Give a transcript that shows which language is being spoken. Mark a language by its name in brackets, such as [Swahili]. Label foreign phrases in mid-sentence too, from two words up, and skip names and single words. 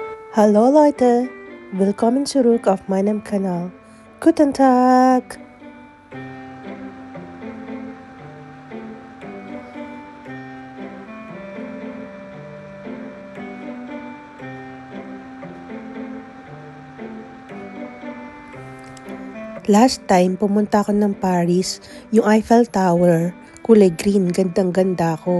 [German] Hallo Leute, willkommen zurück auf meinem Kanal. Guten Tag! [English] Last time, [Filipino] pumunta ako ng Paris, yung Eiffel Tower, kulay green, gandang-ganda ako.